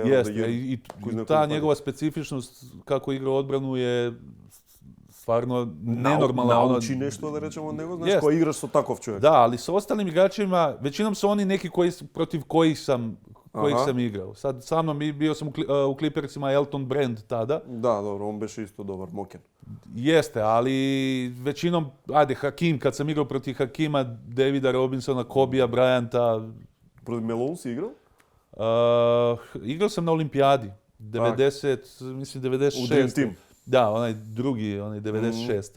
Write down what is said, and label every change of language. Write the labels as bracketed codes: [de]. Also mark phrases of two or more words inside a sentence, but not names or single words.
[mk] И таа негова специфичност како игра одбрану е стварно ненормална. Научи нешто да речеме од него, знаеш, кој играш со таков човек. [sr] Да, али со осталим играчима, веćinom се они неки против коих сам играл. Сад са мном био сам у Клиперсима Елтон Бренд тада. [mk] Да, добро, он беше исто добар, мокен. [sr] Jeste, ali većinom, Hakim, kad sam igrao protiv Hakima, Davida Robinsona, Kobija Bryanta. Protiv Melon si igrao? Igrao sam na olimpijadi, 96. U Dream Team? Da, onaj drugi, onaj 96.